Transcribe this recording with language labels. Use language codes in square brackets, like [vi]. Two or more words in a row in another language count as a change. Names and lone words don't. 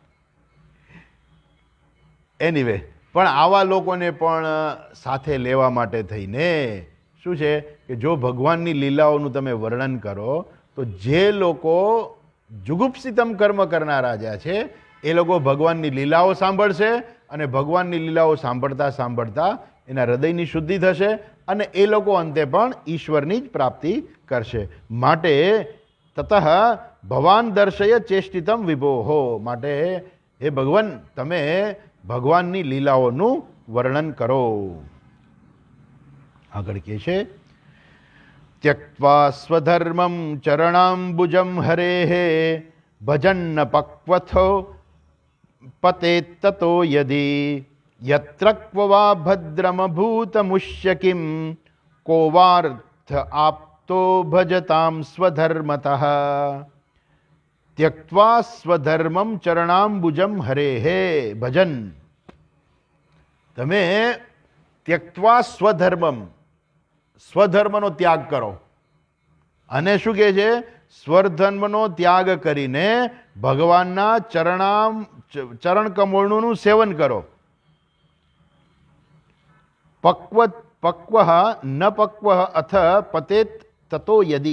[gu] એનીવે, પણ આવા લોકોને પણ સાથે લેવા માટે થઈને શું છે કે જો ભગવાનની લીલાઓનું તમે વર્ણન કરો તો જે લોકો જુગુપ્સિતમ કર્મ કરનારા જ્યાં છે એ લોકો ભગવાનની લીલાઓ સાંભળશે અને ભગવાનની લીલાઓ સાંભળતા સાંભળતા એના હૃદયની શુદ્ધિ થશે અને એ લોકો અંતે પણ ઈશ્વરની જ પ્રાપ્તિ કરશે. [sa] માટે ततः भवान दर्शय चेष्टितम विभोः. [gu] માટે હે ભગવાન તમે ભગવાનની લીલાઓનું વર્ણન કરો. આગળ કહે છે [sa] त्यक्त्वा स्वधर्मं चरणाम्बुजं हरेः भजन्न पक्वथो पतेत्ततो यदि यत्र क्व वा भद्रमभूतमुष्य किं को वार्थ आप्तो भजतां स्वधर्मतः त्यक्त्वा स्वधर्मं चरणाम्बुजं हरेः भजन. [gu] તમે [sa] त्यक्त्वा स्वधर्मम, [gu] સ્વધર્મનો ત્યાગ કરો. અને શું કહે છે? સ્વધર્મનો ત્યાગ કરીને ભગવાનના ચરણ કમળનું સેવન કરો. [sa] पक्व न पक्व अथ पतेत ततो यदि.